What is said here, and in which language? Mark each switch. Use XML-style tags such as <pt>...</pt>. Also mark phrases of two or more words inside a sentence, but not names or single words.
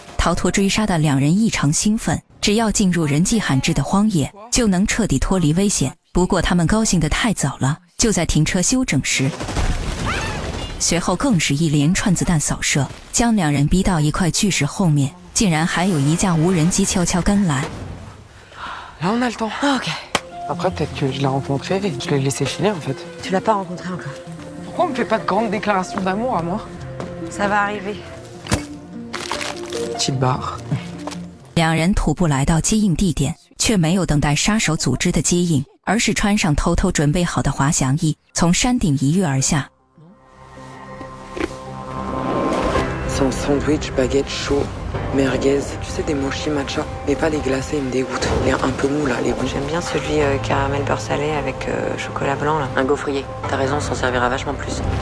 <zh>逃脱追杀的两人异常兴奋，只要进入人迹罕至的荒野，就能彻底脱离危险。不过他们高兴得太早了，就在停车休整时，随后更是一连串子弹扫射，将两人逼到一块巨石后面，竟然还有1架无人机悄悄跟来。</zh> <fr>Là, on a le temps. Ah, ok. Après, peut-être que je l'ai rencontré et je l'ai laissé filer, en fait. Tu l'as pas rencontré encore. Pourquoi on me fait pas de grandes déclarations d'amour à moi? Ça va arriver. Petite barre.</fr> <zh>两人徒步来到接应地点，却没有等待杀手组织的接应，而是穿上偷偷准备好的滑翔翼，从山顶一跃而下。</zh> <fr>Sans sandwich, baguette chaud, merguez. Tu sais, des mochis matcha, mais pas les glacés, ils me dégoûtent. Les un peu mous, là, les bons. J'aime bien celui caramel beurre salé avec chocolat blanc, là. Un gaufrier. T'as raison, s'en servira vachement plus.</fr>